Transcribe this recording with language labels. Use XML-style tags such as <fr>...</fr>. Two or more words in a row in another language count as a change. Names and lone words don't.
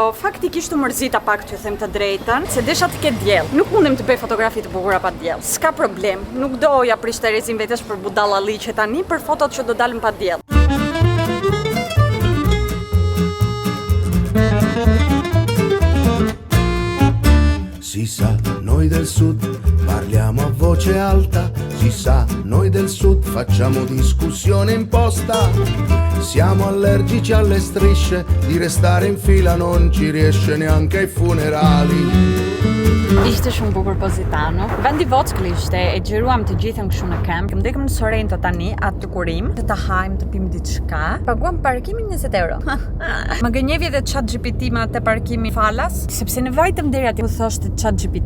<sq>Faktikisht u mërzita pak t'ju them të drejtën, se desha të ketë diell. Nuk mundem të bëj fotografi të bukura pa diell. S'ka problem. Nuk doja prish Terezin vetesh për budallalli që tani për fotot që do dalën pa diell.</sq> <it>Si sa, noi del sud parliamo a voce alta, si sa, noi del sud facciamo discussione imposta, siamo allergici alle strisce, di restare in fila non ci riesce neanche ai funerali.</it> <sq>Ishte shumë bukur Positano. Vendi Vockël ishte, e xhiruam të gjithën kështu në camp. Ndekëm në Sorrento tani, atë të kurim, të ta hajmë, të pim diçka. Paguam parkimin 20 euro. Më gënjevi edhe ChatGPT me atë parkimi falas, sepse ne vajtëm deri aty ku thoshte ChatGPT.</sq>